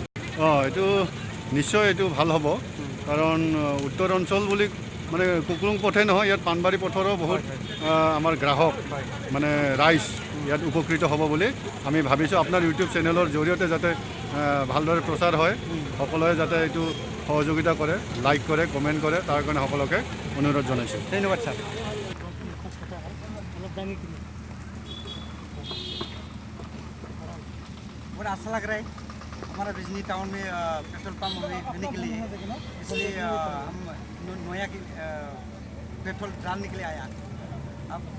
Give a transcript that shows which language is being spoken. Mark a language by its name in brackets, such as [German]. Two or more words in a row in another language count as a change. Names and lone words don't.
[Assamese] এইটো নিশ্চয় এইটো ভাল হ'ব, কাৰণ উত্তৰ অঞ্চল বুলি মানে কুকলুং পথে নহয়, ইয়াত পাণবাৰী পথৰো বহুত আমাৰ গ্ৰাহক মানে ৰাইজ ইয়াত উপকৃত হ'ব বুলি আমি ভাবিছোঁ। আপোনাৰ ইউটিউব চেনেলৰ জৰিয়তে যাতে ভালদৰে প্ৰচাৰ হয়, সকলোৱে যাতে এইটো সহযোগিতা কৰে, লাইক কৰে, কমেণ্ট কৰে, তাৰ কাৰণে সকলোকে অনুৰোধ জনাইছোঁ। ধন্যবাদ ছাৰ। [Hindi] बड़ा अच्छा लग रहा है हमारा बिजनी टाउन में पेट्रोल पंप होने के लिए, इसलिए हम नोया की पेट्रोल डालने के लिए आया।